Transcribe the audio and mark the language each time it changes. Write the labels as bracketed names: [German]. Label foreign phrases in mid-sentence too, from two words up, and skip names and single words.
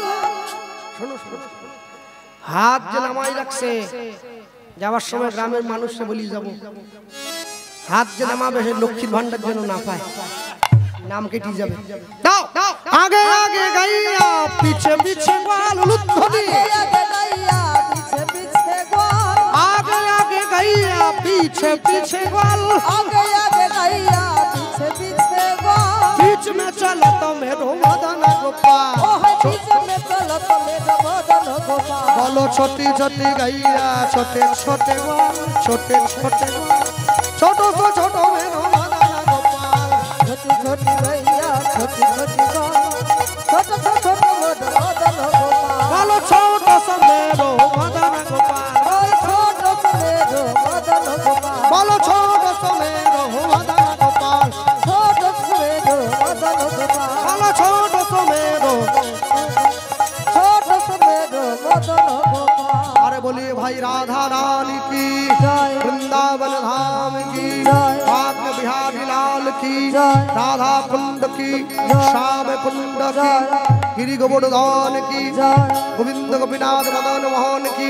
[Bangla] শোনো শোনো, হাত যে নামাই রাখছে যাওয়ার সময় গ্রামের মানুষকে বলি যাব, হাত যে নামাবে সে লক্ষ্মীর ভান্ডার যেন না পায়, নাম কেটে যাবে। দাও আগে আগে গাইয়া পিছে পিছে বল। লুধ্বনি আগে গাইয়া পিছে পিছে বল, আগে আগে গাইয়া পিছে পিছে বল, আগে আগে গাইয়া পিছে পিছে বল। [Hindi] बीच में चलो तो मेरो मदन गोपाल बीच में चलो तो मेरो मदन गोपाल बोलो छोटी छोटी गैया छोटे छोटे छोटे छोटे छोटो सो छोटो मेरो मदन गोपाल छोटी छोटी गैया छोटी छोटी छोटो सो छोटो मदन गोपाल बोलो छोटो सो मेरो मदन गोपाल छोटो सो मेरो मदन गोपाल बोलो छोटो सो मेरो मदन गोपाल छोटो सो मेरो मदन गोपाल बोलो छोटो सो मेरो मदन गोपाल। अरे बोलिए भाई राधा रानी की जय। वृंदावन धाम की जय। भाग्य बिहारी लाल की जय। राधा कुंड की श्याम कुंड की गिरि गोवर्धन की जय। गोविंद गोपीनाथ मदन मोहन की